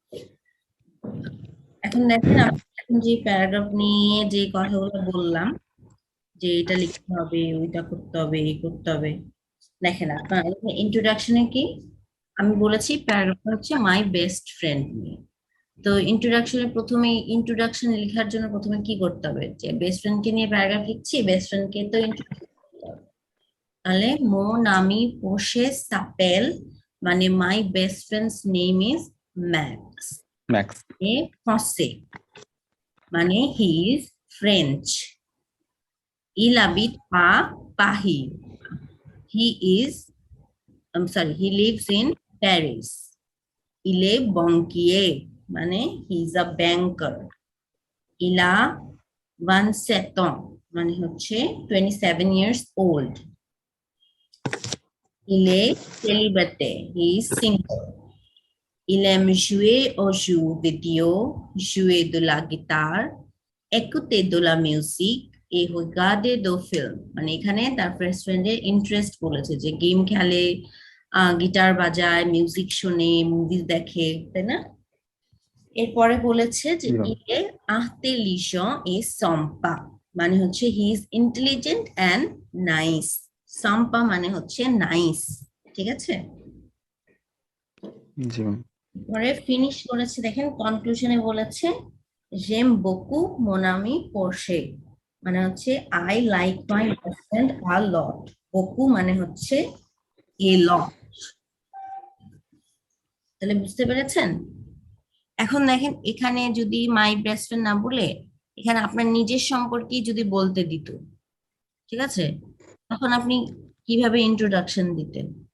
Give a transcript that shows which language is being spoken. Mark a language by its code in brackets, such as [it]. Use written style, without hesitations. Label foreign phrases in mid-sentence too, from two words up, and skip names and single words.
[bn] এখন দেখেন আমি এখন যে প্যারাগ্রাফ নিয়ে যে কথাগুলো বললাম, যে এটা লিখতে হবে, ওইটা করতে হবে, এই করতে হবে, দেখেন আপনার ইন্ট্রোডাকশনে কি আমি বলেছি, প্যারাগ্রাফ হচ্ছে [en] my best friend [bn] নিয়ে। তো ইন্ট্রোডাকশনে প্রথমে ইন্ট্রোডাকশন লেখার জন্য প্রথমে কি করতে হবে, যে [en] best friendকে [bn] নিয়ে প্যারাগ্রাফ লিখছি, [en] best friendকে [bn] তো introduce করতে হবে। [fr] তাহলে mon ami Porsche s'appelle, [en] মানে my best friend's name is Max. ম্যাক্স। [fr] est français [en] মানে he is French. [fr] Il habite à Paris. [en] He is, I'm sorry, he lives in Paris. [fr] Il est banquier, [en] মানে he is a banker. [fr] Il a 27 ans, [bn] মানে হচ্ছে [en] 27 years old. [fr] Il est célibataire, [en] he is single. [fr] Il aime jouer aux jeux vidéo, jouer de la guitare, écouter de la musique et regarder des films। [bn] মানে এখানে তার বেস্ট ফ্রেন্ডের ইন্টারেস্ট বলেছে, যে গেম খেলে, গিটার বাজায়, মিউজিক শুনে, মুভিজ দেখে, তাই না? এরপরে বলেছে যে জি ম্যাম। [fr] ইয়ে intelligent et sympa, [bn] মানে হচ্ছে [en] he is intelligent and nice. [bn] সাম্পা মানে হচ্ছে নাইস, ঠিক আছে? জি ম্যাম। পরে ফিনিশ করেছে, দেখেন কনক্লুশনে বলেছে [fr] j'aime beaucoup mon ami Porsche, [bn] মানে হচ্ছে [en] I like my best friend a lot. [bn] beaucoup মানে হচ্ছে [en] a lot. [bn] তাহলে বুঝতে পেরেছেন? এখন দেখেন এখানে যদি [en] my best friend [bn] না বলে এখানে আপনার নিজের সম্পর্কেই যদি বলতে দিত, ঠিক আছে, তখন আপনি কিভাবে ইন্ট্রোডাকশন দিতেন?